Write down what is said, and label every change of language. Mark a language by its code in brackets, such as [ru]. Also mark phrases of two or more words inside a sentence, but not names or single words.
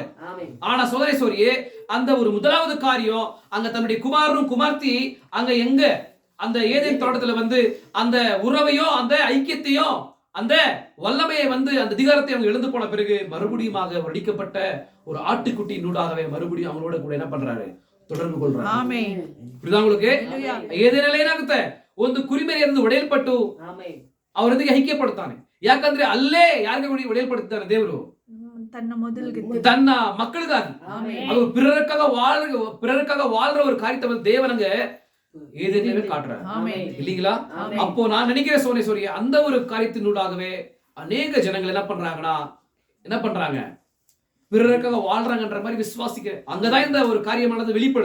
[ta] ஆனா சோதனை சோரியே அந்த ஒரு முதலாவது காரியம் அங்க தன்னுடைய குமாரனும் குமார்த்தி அங்க எங்க அந்த ஏதேன் தோட்டத்துல வந்து அந்த உறவையும் அந்த ஐக்கியத்தையும் அந்த வல்லமையை வந்து அந்த அதிகாரத்தை அவங்க எழுந்து போன பிறகு மறுபடியும் அடிக்கப்பட்ட ஒரு ஆட்டுக்குட்டி நூடாகவே மறுபடியும் அவங்களோட கூட என்ன பண்றாரு? தொடர்பு கொள்றாரு. புரியுதா உங்களுக்கு? [kn] ಏದೇನೆಲ್ಲ ಏನಾಗುತ್ತೆ? ಒಂದು ಕುರಿಮರಿಯನ್ನು ಒಡೆಯಲ್ಪಟ್ಟು ಅವರೊಂದಿಗೆ ಐಕ್ಯಪಡ್ತಾನೆ. ಯಾಕಂದ್ರೆ ಅಲ್ಲೇ ಯಾರಿಗೆ ಒಡೆಯಲ್ಪಡ್ತಾನೆ? ದೇವರು ತನ್ನ ಮಕ್ಕಳಿಗಾಗಿ ಅದು [ta] பிறருக்காக வாழ்ற ஒரு காரியத்தை வந்து தேவனங்க ஏதேனவே காட்டுறாரு இல்லீங்களா? அப்போ நான் நினைக்கிறேன் சோனேஸ்வரி அந்த ஒரு காரியத்தினூடாகவே அநேக ஜனங்கள் என்ன பண்றாங்க? பிறருக்காக வாழ்றாங்கன்ற மாதிரி விசுவாசிக்கிறேன். அங்கதான் இந்த ஒரு காரியமானது வெளிப்படுது.